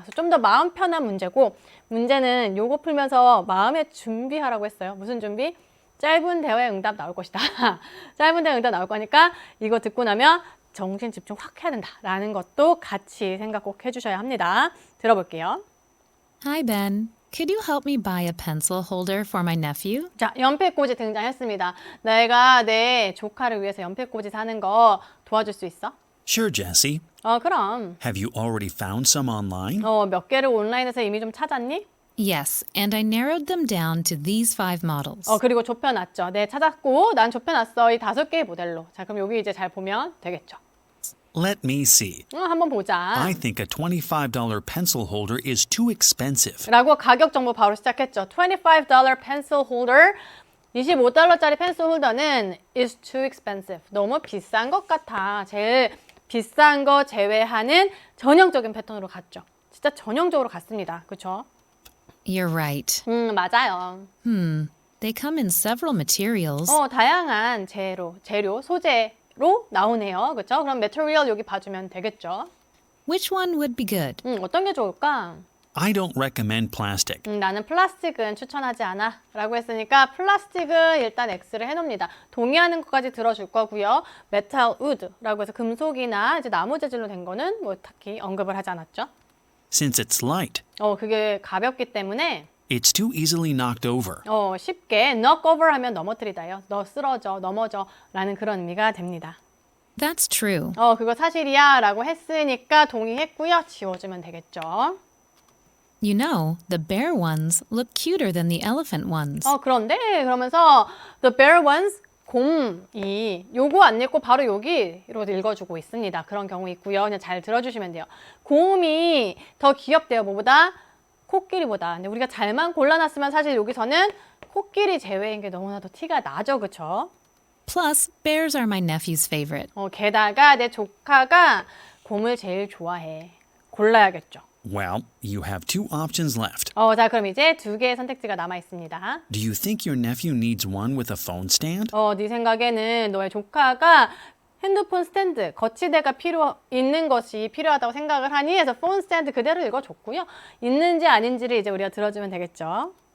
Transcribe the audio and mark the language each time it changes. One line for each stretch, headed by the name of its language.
Korean: 그래서 좀 더 마음 편한 문제고 문제는 요거 풀면서 마음의 준비하라고 했어요. 무슨 준비? 짧은 대화의 응답 나올 것이다. 짧은 대화 응답 나올 거니까 이거 듣고 나면 정신 집중 확 해야 된다라는 것도 같이 생각 꼭 해주셔야 합니다. 들어볼게요.
English: Hi, Ben. Could you help me buy a pencil holder for my nephew?
Korean: 자, 연필꽂이 등장했습니다. 내가 내 조카를 위해서 연필꽂이 사는 거 도와줄 수 있어?
English: Sure, Jessie.
Korean: 그럼.
English: Have you already found some online?
Korean: 몇 개를 온라인에서 이미 좀 찾았니?
English: Yes, and I narrowed them down to these 5 models.
Korean: 그리고 좁혀놨죠. 네, 찾았고 난 좁혀놨어. 이 5개의 모델로. 자, 그럼 여기 이제 잘 보면 되겠죠.
English: Let me see.
Korean: 한번 보자.
English: I think a $25 pencil holder is too expensive.
Korean: 라고 가격 정보 바로 시작했죠.
English: $25 pencil holder.
Korean: 25달러짜리 펜슬 홀더는
English: is too expensive.
Korean: 너무 비싼 것 같아. 제일 비싼 거 제외하는 전형적인 패턴으로 갔죠. 진짜 전형적으로 갔습니다. 그렇죠?
English: You're right.
Korean: 맞아요.
English: They come in several materials.
Korean: 다양한 재료, 소재로 나오네요. 그렇죠? 그럼 material 여기 봐주면 되겠죠.
English: Which one would be good?
Korean: 어떤 게 좋을까?
English: I don't recommend plastic.
Korean: 나는 플라스틱은 추천하지 않아 라고 했으니까 플라스틱은 일단 X를 해놓습니다. 동의하는 것까지 들어줄 거고요. metal wood라고 해서 금속이나 이제 나무 재질로 된 거는 뭐 딱히 언급을 하지 않았죠.
English: Since it's light,
Korean: 그게 가볍기 때문에
English: it's too easily knocked over.
Korean: 쉽게 knock over 하면 넘어뜨리다요. 너 쓰러져, 넘어져 라는 그런 의미가 됩니다.
English: That's true.
Korean: 그거 사실이야 라고 했으니까 동의했고요. 지워주면 되겠죠.
English: You know, the bear ones look cuter than the elephant ones.
Korean: 그런데 그러면서
English: the bear ones
Korean: 곰이 요거 안 읽고 바로 여기로 읽어주고 있습니다. 그런 경우 있고요. 그냥 잘 들어주시면 돼요. 곰이 더 귀엽대요. 뭐보다? 코끼리보다. 근데 우리가 잘만 골라놨으면 사실 여기서는 코끼리 제외인 게 너무나도 티가 나죠. 그쵸?
English: Plus, bears are my nephew's favorite.
Korean: 게다가 내 조카가 곰을 제일 좋아해. 골라야겠죠.
English: Well, you have 2 options left.
Korean: 자, 그럼 이제 2개의 선택지가 남아 있습니다.
English: Do you think your nephew needs one with a phone stand?
Korean: 네 생각에는 너의 조카가 핸드폰 스탠드, 거치대가 있는 것이 필요하다고 생각을 하니 해서 폰 스탠드 그대로 읽어줬고요. 있는지 아닌지를 이제 우리가 들어주면 되겠죠.